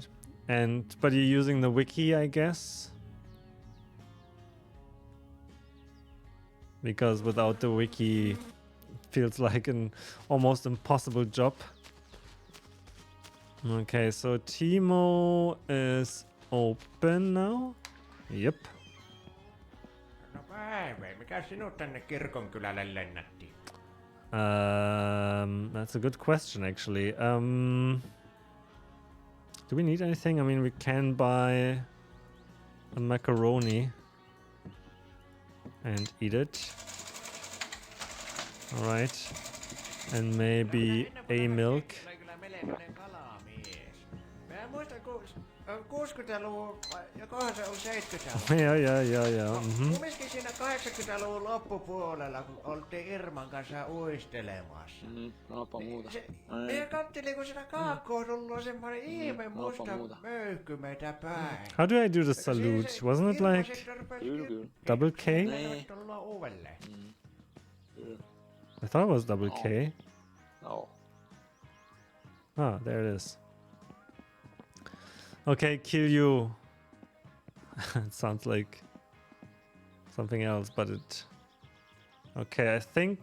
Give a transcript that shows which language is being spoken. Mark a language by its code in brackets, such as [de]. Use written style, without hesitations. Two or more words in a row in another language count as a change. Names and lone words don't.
[en] But you're using the wiki, I guess? Because without the wiki, feels like an almost impossible job. Okay, so Teemo is open now. Yep. [fi] No päivä, mikä sinut tänne kirkonkylälle lennätti? [en] That's a good question, actually. Do we need anything? I mean, we can buy a macaroni and eat it. All right, and maybe a milk. [fi] Mä muistan, kun 60-luvun, jokohan se on 70-luvun. [en] Yeah. [fi] Kumminkin siinä 80-luvun loppupuolella, kun oltiin Irman kanssa uistelemassa. Napa muuta. Minä katselin, kun siinä kaakkoon tullut semmoinen ihme musta möykky meitä päin. [en] How do I do the salute? Wasn't it like double K? [fi] Tullaan uudelleen. [en] I thought it was double K. No. Ah, there it is. Okay, kill you. It sounds like something else, but it... Okay, I think...